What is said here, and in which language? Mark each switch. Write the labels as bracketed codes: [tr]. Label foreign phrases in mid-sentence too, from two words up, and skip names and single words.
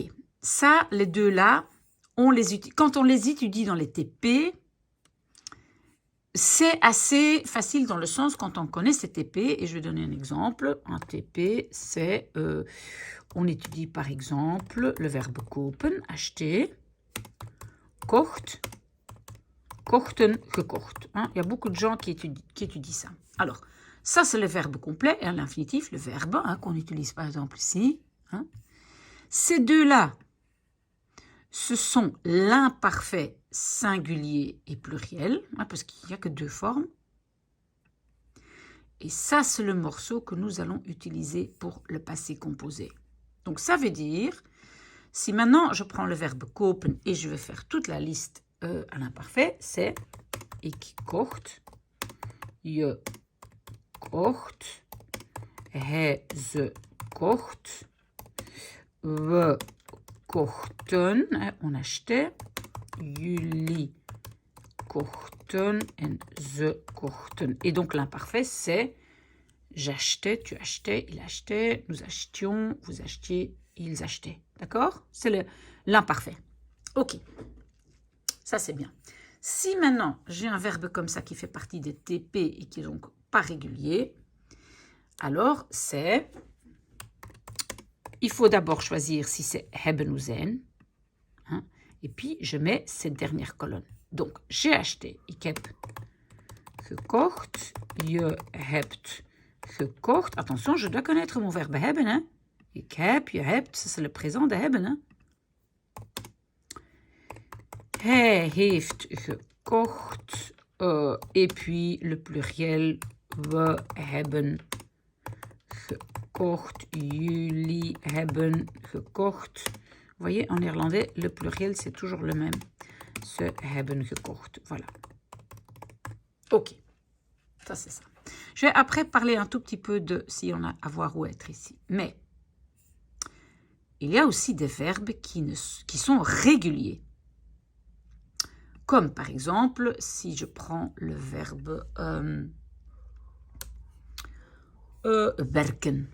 [fr] Ça, les deux-là, quand on les étudie dans les TP, c'est assez facile dans le sens quand on connaît ces TP. Et je vais donner un exemple. Un TP, c'est... on étudie par exemple le verbe kopen, acheter, [nl] kocht, kochten, gekocht. [fr] Hein? Il y a beaucoup de gens qui étudient ça. Alors, ça c'est le verbe complet et à l'infinitif, le verbe hein, qu'on utilise par exemple ici. Hein? Ces deux-là, ce sont l'imparfait singulier et pluriel, hein, parce qu'il n'y a que deux formes. Et ça, c'est le morceau que nous allons utiliser pour le passé composé. Donc, ça veut dire, si maintenant je prends le verbe kopen et je vais faire toute la liste à l'imparfait, c'est [nl] ik kocht, je kocht, hij, ze kocht, we kochten, [fr] on achetait, [nl] jullie kochten en ze kochten. [fr] Et donc l'imparfait, c'est j'achetais, tu achetais, il achetait, nous achetions, vous achetiez, ils achetaient. D'accord? C'est l'imparfait. Ok. Ça, c'est bien. Si maintenant, j'ai un verbe comme ça qui fait partie des TP et qui est donc pas régulier, alors c'est... Il faut d'abord choisir si c'est hebben ou zijn. Hein, et puis, je mets cette dernière colonne. Donc, j'ai acheté. [nl] Ik heb gekocht. Je hebt gekocht. [fr] Attention, je dois connaître mon verbe hebben. Hein. [nl] Ik heb, je hebt, [fr] ça c'est le présent de hebben. Hein. [nl] Hij heeft gekocht. [fr] Et puis, le pluriel, [nl] we hebben gekocht. Jullie hebben gekocht. [fr] Vous voyez, en néerlandais, le pluriel, c'est toujours le même. [nl] Ze hebben gekocht. [fr] Voilà. Ok. Ça, c'est ça. Je vais après parler un tout petit peu de si on a avoir ou être ici. Mais il y a aussi des verbes qui sont réguliers. Comme par exemple, si je prends le verbe werken.